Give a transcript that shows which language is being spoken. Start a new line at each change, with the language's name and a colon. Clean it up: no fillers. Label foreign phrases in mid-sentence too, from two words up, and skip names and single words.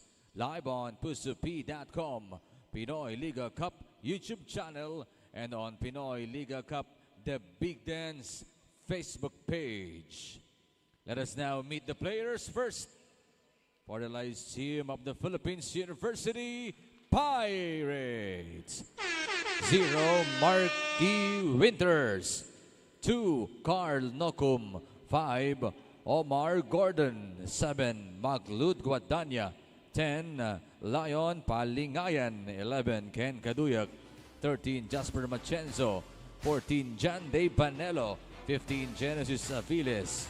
English: Live on pusup.com, Pinoy Liga Cup YouTube channel, and on Pinoy Liga Cup, the Big Dance Facebook page. Let us now meet the players first. For the Lyceum of the Philippines University Pirates. 0, Marky Winters. 2, Carl Nocum. 5, Omar Gordon. 7, Maglud Guadanya. 10, Lion Palingayan. 11, Ken Kaduyak. 13, Jasper Machenzo. 14, Jan De Panelo. 15, Genesis Aviles.